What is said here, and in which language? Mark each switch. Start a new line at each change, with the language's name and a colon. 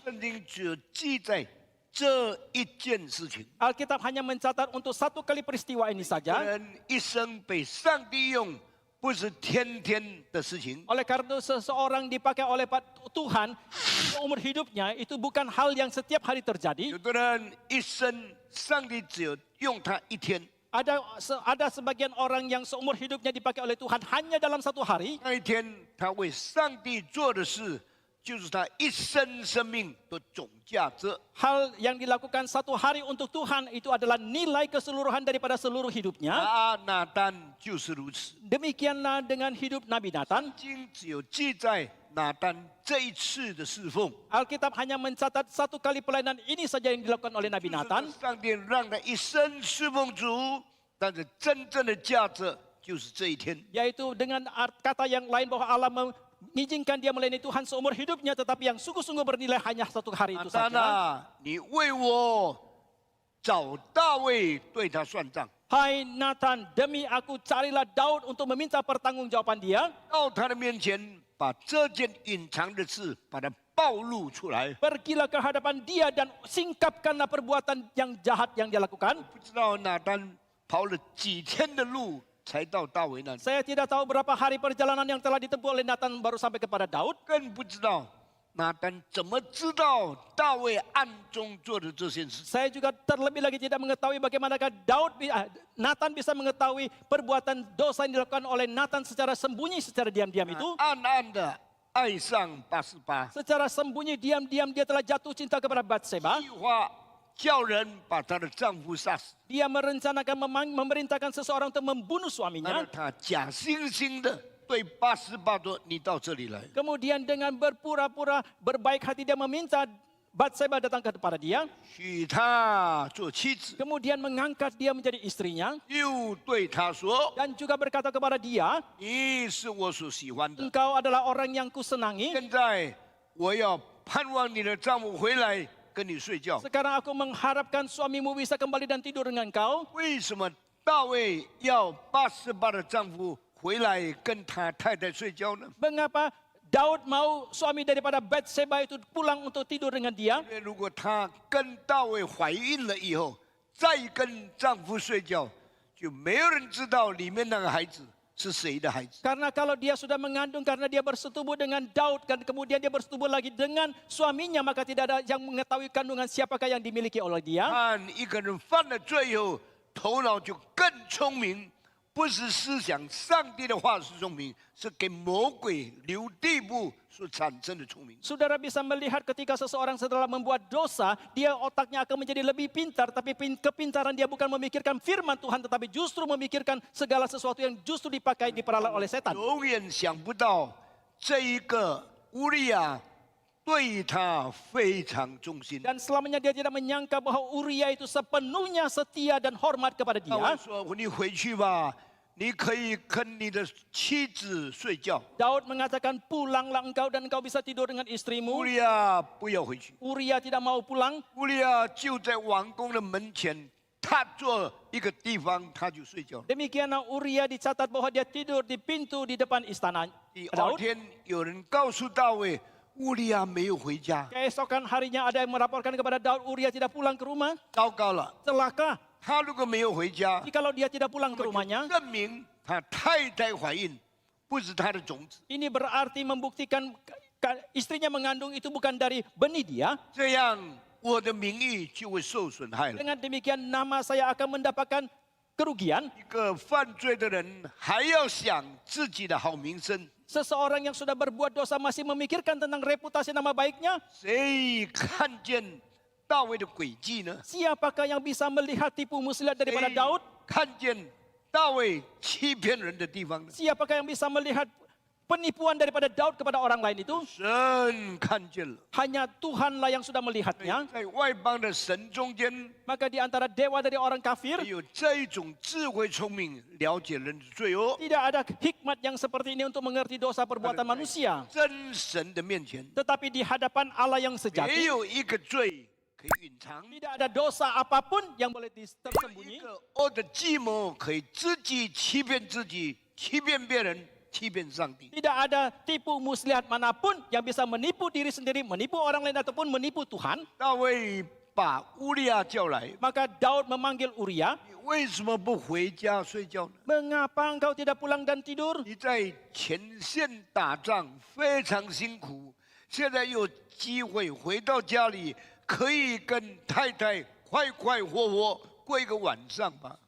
Chinese: 圣经只有记载这一件事情。
Indonesian: Alkitab hanya mencatat untuk satu kali peristiwa ini
Chinese: 这
Indonesian: saja.
Chinese: 人一生被上帝用，不是天天的事情。
Indonesian: Oleh karena seseorang dipakai oleh Tuhan, umur hidupnya itu bukan hal yang setiap hari terjadi.
Chinese: 有的人一生，上帝只有用他一天，
Indonesian: Ada sebagian orang yang seumur hidupnya dipakai oleh Tuhan hanya dalam satu hari.
Chinese: 那一天他为上帝做的事，就是他一生生命的总价值。
Indonesian: Hal yang dilakukan satu hari untuk Tuhan itu adalah nilai keseluruhan daripada seluruh hidupnya.
Chinese: 拿单就是如此。
Indonesian: Demikianlah dengan hidup Nabi Nathan.
Chinese: 经只有记载拿单这一次的侍奉，
Indonesian: Alkitab hanya mencatat satu kali pelayanan ini saja yang dilakukan oleh Nabi
Chinese: 就是
Indonesian: Nathan.
Chinese: 上帝让他一生侍奉主，但是真正的价值就是这一天。
Indonesian: Yaitu dengan kata yang lain bahwa Allah mengizinkan dia melayani Tuhan seumur hidupnya. Tetapi yang sungguh-sungguh bernilai hanya satu hari
Chinese: 拿
Indonesian: itu
Chinese: 单
Indonesian: saja.
Chinese: 啊，你为我找大卫对他算账，
Indonesian: Hai Nathan, demi aku carilah Daud untuk meminta pertanggungjawaban dia.
Chinese: 到他的面前，把这件隐藏的事把它暴露出来。
Indonesian: Pergilah ke hadapan dia dan singkapkanlah perbuatan yang jahat yang dia lakukan.
Chinese: 不知道拿单跑了几天的路才到大卫那里，
Indonesian: Saya tidak tahu berapa hari perjalanan yang telah ditempuh oleh Nathan baru sampai kepada Daud.
Chinese: 更不知道拿单怎么知道大卫暗中做的这件事。
Indonesian: Saya juga terlebih lagi tidak mengetahui bagaimanakah Nathan bisa mengetahui perbuatan dosa yang dilakukan oleh Nathan secara sembunyi, secara diam-diam itu.
Chinese: 暗暗的爱上88，
Indonesian: Secara sembunyi, diam-diam dia telah jatuh cinta kepada Batseba.
Chinese: 计划叫人把她的丈夫杀死，
Indonesian: Dia merencanakan memerintahkan seseorang untuk membunuh
Chinese: 然
Indonesian: suaminya.
Chinese: 后他假惺惺的对88说：“你到这里来。”
Indonesian: Kemudian dengan berpura-pura berbaik hati dia meminta Batseba datang kepada dia,
Chinese: 娶她做妻子，
Indonesian: kemudian mengangkat dia menjadi istrinya,
Chinese: 又对她说
Indonesian: dan juga berkata kepada dia,
Chinese: 你是我所喜欢的，
Indonesian: engkau adalah orang yang kusenangi.
Chinese: 现在我要盼望你的丈夫回来跟你睡觉。
Indonesian: Sekarang aku mengharapkan suamimu bisa kembali dan tidur dengan kau.
Chinese: 为什么大卫要88的丈夫回来跟他太太睡觉呢？
Indonesian: Mengapa Daud mau suami daripada Batseba itu pulang untuk tidur dengan dia?
Chinese: 因为如果她跟大卫怀孕了以后，再跟丈夫睡觉，就没有人知道里面那个孩子是谁的孩子。
Indonesian: Karena kalau dia sudah mengandung karena dia bersetubuh dengan Daud dan kemudian dia bersetubuh lagi dengan suaminya, maka tidak ada yang mengetahui kandungan siapakah yang dimiliki oleh dia.
Chinese: 看一个人犯了罪以后，头脑就更聪明，不是思想上帝的话是聪明，是给魔鬼留地步所产生的聪明。
Indonesian: Saudara bisa melihat ketika seseorang setelah membuat dosa, dia otaknya akan menjadi lebih pintar, tapi kepintaran dia bukan memikirkan firman Tuhan, tetapi justru memikirkan segala sesuatu yang justru dipakai, diperalat oleh setan.
Chinese: 永远想不到这一个乌利亚对他非常忠心。
Indonesian: Dan selamanya dia tidak menyangka bahwa Uria itu sepenuhnya setia dan hormat kepada
Chinese: 大卫说：“你回去吧，你可以跟你的妻子睡觉。
Indonesian: Daud mengatakan, pulanglah engkau dan engkau bisa tidur dengan
Chinese: 乌
Indonesian: istrimu.
Chinese: 利亚不要回去。
Indonesian: Uria tidak mau pulang.
Chinese: 乌利亚就在王宫的门前，他坐一个地方，他就睡觉。
Indonesian: Demikianlah Uria dicatat bahwa dia tidur di pintu di depan istana
Chinese: 第二
Indonesian: Daud.
Chinese: 天，有人告诉大卫，乌利亚没有回家，
Indonesian: Keesokan harinya ada yang melaporkan kepada Daud, Uria tidak pulang ke rumah.
Chinese: 糟糕了。
Indonesian: Celaka,
Chinese: 他如果没有回家，
Indonesian: jikalau dia tidak pulang ke
Chinese: 那么
Indonesian: rumahnya,
Chinese: 就证明他太太怀孕不是他的种子，
Indonesian: ini berarti membuktikan istrinya mengandung itu bukan dari benih dia.
Chinese: 这样我的名誉就会受损害了。
Indonesian: Dengan demikian nama saya akan mendapatkan kerugian.
Chinese: 一个犯罪的人还要想自己的好名声，
Indonesian: Seseorang yang sudah berbuat dosa masih memikirkan tentang reputasi nama baiknya.
Chinese: 谁看见大卫的诡计呢？
Indonesian: Siapakah yang bisa melihat tipu muslihat daripada
Chinese: 谁
Indonesian: Daud?
Chinese: 看见大卫欺骗人的地方呢？
Indonesian: Siapakah yang bisa melihat penipuan daripada Daud kepada orang lain itu?
Chinese: 神看见了。
Indonesian: Hanya Tuhanlah yang sudah melihatnya.
Chinese: 在外邦的神中间，
Indonesian: Maka di antara dewa dari orang kafir,
Chinese: 有这一种智慧聪明，了解人的罪恶。
Indonesian: tidak ada hikmat yang seperti ini untuk mengerti dosa perbuatan manusia.
Chinese: 真神的面前，
Indonesian: Tetapi di hadapan Allah yang
Chinese: 没
Indonesian: sejati,
Chinese: 有一个罪可以隐藏，
Indonesian: tidak ada dosa apapun yang boleh
Chinese: 没有一
Indonesian: tersembunyi.
Chinese: 个恶的计谋可以自己欺骗自己、欺骗别人、欺骗上帝。
Indonesian: Tidak ada tipu muslihat manapun yang bisa menipu diri sendiri, menipu orang lain ataupun menipu Tuhan.
Chinese: 大卫把乌利亚叫来，
Indonesian: Maka Daud memanggil Uria,
Chinese: 你为什么不回家睡觉呢？
Indonesian: mengapa engkau tidak pulang dan tidur?
Chinese: 你在前线打仗非常辛苦，现在有机会回到家里，可以跟太太快快活活过一个晚上吧。